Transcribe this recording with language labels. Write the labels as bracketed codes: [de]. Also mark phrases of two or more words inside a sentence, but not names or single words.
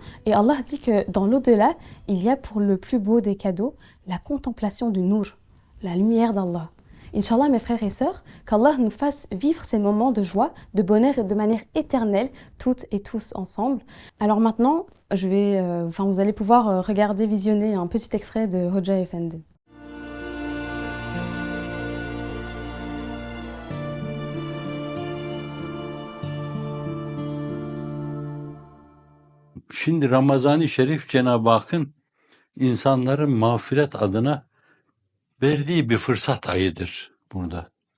[fr] Et Allah dit que dans l'au-delà, il y a pour le plus beau des cadeaux, la contemplation du Nour, la lumière d'Allah. Inch'Allah, mes frères et sœurs, qu'Allah nous fasse vivre ces moments de joie, de bonheur et de manière éternelle, toutes et tous ensemble. Alors maintenant, vous allez pouvoir regarder, visionner un petit extrait de Hoja Effendi. [tr] Şimdi Ramazan-ı Şerif Cenab-ı Hakk'ın insanların mağfiret adına verdiği bir fırsat ayıdır burada.